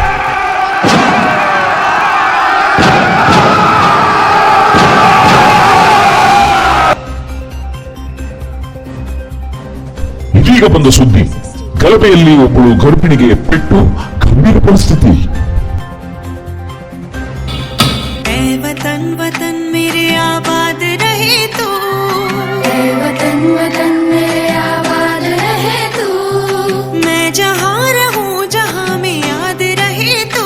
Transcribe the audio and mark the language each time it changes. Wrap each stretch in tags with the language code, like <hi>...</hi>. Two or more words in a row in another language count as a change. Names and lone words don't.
<kn>ಇದೀಗ ಬಂದ ಸುದ್ದಿ, ಗಲಭೆಯಲ್ಲಿ ಒಬ್ಬಳು ಗರ್ಭಿಣಿಗೆ ಪೆಟ್ಟು, ಗಂಭೀರ ಪರಿಸ್ಥಿತಿ.</kn> <hi>वतन वतन मेरे आबाद रहे तू, वतन वतन मेरे आबाद रहे तू, मैं जहाँ रहूँ जहाँ में याद रहे तू,</hi>